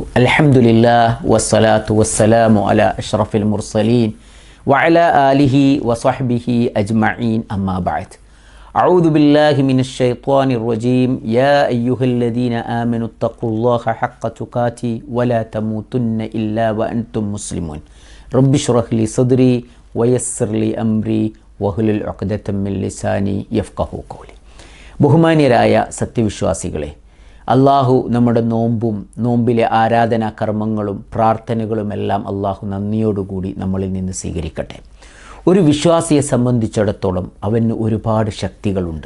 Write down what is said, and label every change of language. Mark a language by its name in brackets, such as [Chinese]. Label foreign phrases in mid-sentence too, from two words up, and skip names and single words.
[Arabic] الحمد لله والصلاة والسلام على أشرف المرسلين وعلى آله وصحبه أجمعين، أما بعد. أعوذ بالله من الشيطان الرجيم. يا أيها الذين آمنوا اتقوا الله حق تقاته ولا تموتن إلا وأنتم مسلمون. رب اشرح لي صدري ويسر لي أمري واحلل عقدة من لساني يفقهوا قولي. [Malayalam] ബഹുമാന്യരായ സത്യവിശ്വാസികളെ, അള്ളാഹു നമ്മുടെ നോമ്പിലെ ആരാധനാ കർമ്മങ്ങളും പ്രാർത്ഥനകളുമെല്ലാം അള്ളാഹു നന്ദിയോടുകൂടി നമ്മളിൽ നിന്ന് സ്വീകരിക്കട്ടെ. ഒരു വിശ്വാസിയെ സംബന്ധിച്ചിടത്തോളം അവന് ഒരുപാട് ശക്തികളുണ്ട്.